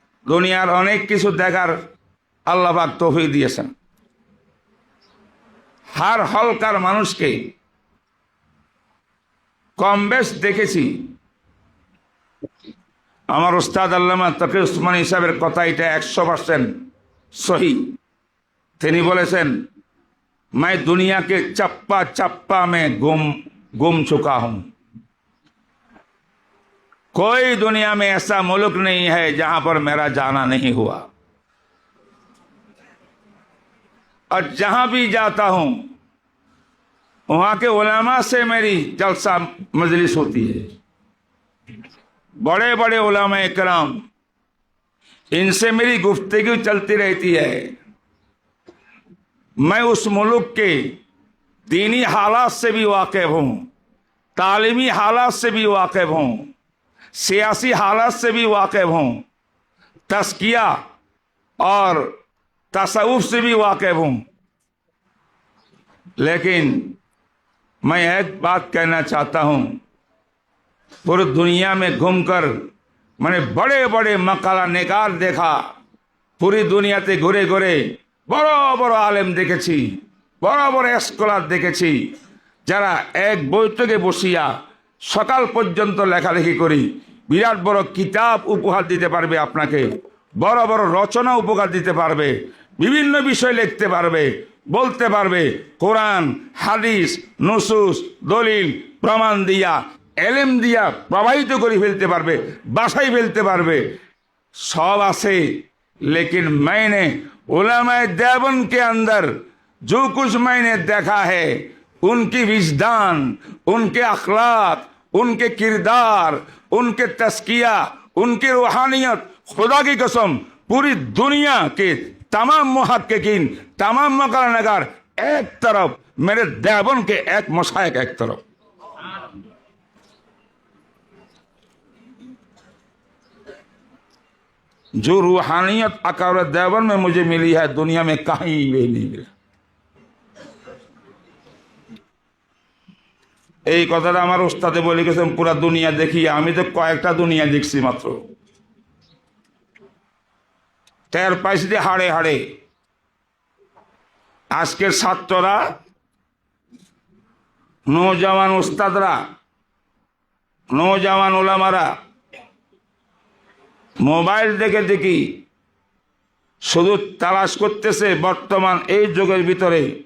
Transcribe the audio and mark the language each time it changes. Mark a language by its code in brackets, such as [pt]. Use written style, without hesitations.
[bn] দুনিয়ার অনেক কিছু দেখার আল্লাহ পাক তৌফিক দিয়েছেন। হার হলকার মানুষকে কম বেশ দেখেছি। আমার উস্তাদ আল্লামা তকি উসমানী সাহেবের কথা এটা 100% সহি। তিনি বলেছেন, [hi] मैं दुनिया के चप्पा चप्पा में गुम चुका हूं। कोई दुनिया में ऐसा मुल्क नहीं है जहां पर मेरा जाना नहीं हुआ, और जहां भी जाता हूं वहां के उलमा से मेरी जलसा मजलिस होती है। बड़े बड़े उलमा इकराम, इनसे मेरी गुफ्तगू चलती रहती है। मैं उस मुल्क के दीनी हालात से भी वाकिफ हूं, तालीमी हालात से भी वाकिफ हूं, सियासी हालात से भी वाकिफ हूं, तस्किया और तसव्वुफ से भी वाकिफ हूं। लेकिन मैं एक बात कहना चाहता हूं, पूरी दुनिया में घूमकर मैंने बड़े बड़े मकाला निगार देखा, पूरी दुनियाते घुरे घुरे [bn] বড় বড় আলেম দেখেছি, বড় বড় স্কলার দেখেছি, যারা এক বৈঠকে বসিয়া সকাল পর্যন্ত লেখালেখি করি বিরাট বড় কিতাব উপহার দিতে পারবে, আপনাকে বড় বড় রচনা উপহার দিতে পারবে, বিভিন্ন বিষয় লিখতে পারবে, বলতে পারবে, কোরআন হাদিস নুসুস দলিল প্রমাণ দিয়া এলেম দিয়া প্রবাহিত করে ফেলতে পারবে, বাসায় ফেলতে পারবে, [hi] सब आसे। लेकिन मैंने उलमाए देवबंद के अंदर जो कुछ मैंने देखा है, उनकी विजदान, उनके अखलाक, उनके किरदार, उनके तस्किया, उनकी रूहानियत, खुदा की कसम पूरी दुनिया के तमाम मुहक्किकीन, तमाम मकाला नगार एक तरफ, मेरे देवबंद के एक मशाइख एक तरफ। जो रूहानियत अकाउर देवबंद में मुझे मिली है, दुनिया में कहीं भी नहीं मिला। [bn] এই কথাটা আমার উস্তাদে বলে গেছেন পুরা দুনিয়া দেখি, আমি তো কয়েকটা দুনিয়া দেখছি মাত্র। টের পাইছি যে হাড়ে হাড়ে আজকের ছাত্ররা, নওজওয়ান উস্তাদরা, নওজওয়ান ওলামারা মোবাইল দেখে দেখি শুধু তালাশ করতেছে বর্তমান এই যুগের ভিতরে